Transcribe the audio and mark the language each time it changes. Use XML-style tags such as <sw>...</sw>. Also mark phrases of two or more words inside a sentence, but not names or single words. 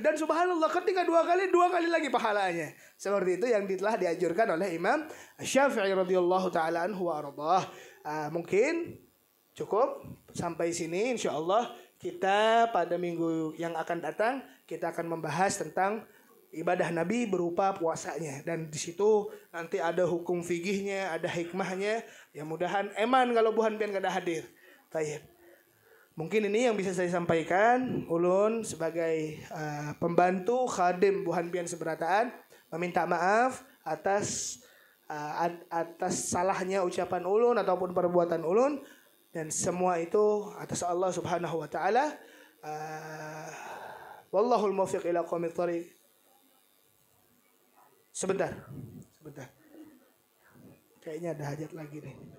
<id>Dan subhanallah ketika 2 kali lagi pahalanya. Seperti itu yang telah dianjurkan oleh Imam Syafi'i</id> <ar>رضي الله تعالى عنه وأرضاه.</ar> <id>Mungkin cukup sampai sini. InsyaAllah kita pada minggu yang akan datang, kita akan membahas tentang ibadah Nabi berupa puasanya. Dan di situ nanti ada hukum fikihnya, ada hikmahnya.</id> <bjn>Ya mudahan eman kalau buhan pian kada hadir.</bjn> <id>Baik. Mungkin ini yang bisa saya sampaikan. Ulun sebagai pembantu khadim</id> <bjn>buhan pian seberataan</bjn> <id>meminta maaf atas salahnya ucapan ulun ataupun perbuatan ulun, dan semua itu atas Allah</id> <ar>سبحانه وتعالى. والله الموفق إلى أقوم الطريق.</ar> <id>Sebentar. Kayaknya ada hajat lagi nih.</id>